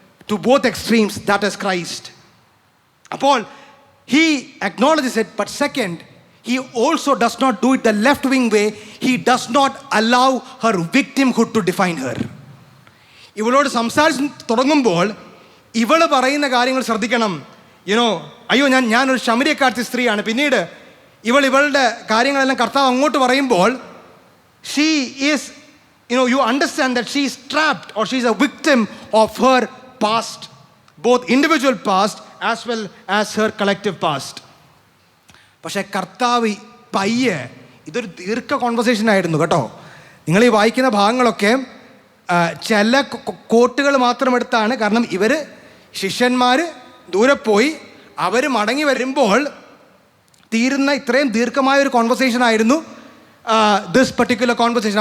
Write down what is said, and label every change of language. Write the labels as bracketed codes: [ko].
[en] To both extremes, that is Christ. അപ്പോൾ he acknowledges it, but second, he also does not do it the left wing way. He does not allow her victimhood to define her. [ml] ഇവളോട് സംസാരിച്ച് തുടങ്ങുമ്പോൾ ഇവൾ പറയുന്ന കാര്യങ്ങൾ ശ്രദ്ധിക്കണം. അയ്യോ ഞാനൊരു ശമര്യക്കാരത്തി സ്ത്രീയാണ്. പിന്നീട് ഇവളുടെ കാര്യങ്ങളെല്ലാം കർത്താവ് അങ്ങോട്ട് പറയുമ്പോൾ [en] she is, you understand that she is trapped or she is a victim of her past, both individual past as well as her collective past. [ml] പക്ഷേ കർത്താവ് പയ്യെ, ഇതൊരു ദീർഘ കോൺവെർസേഷൻ ആയിരുന്നു കേട്ടോ. നിങ്ങൾ ഈ വായിക്കുന്ന ഭാഗങ്ങളൊക്കെ ചില കോട്ടുകൾ മാത്രം എടുത്താണ്. കാരണം ശിഷ്യന്മാർ ദൂരെ പോയി, അവർ മടങ്ങി വരുമ്പോൾ തീരുന്ന ഇത്രയും ദീർഘമായ ഒരു കോൺവെർസേഷൻ ആയിരുന്നു [en] This particular conversation.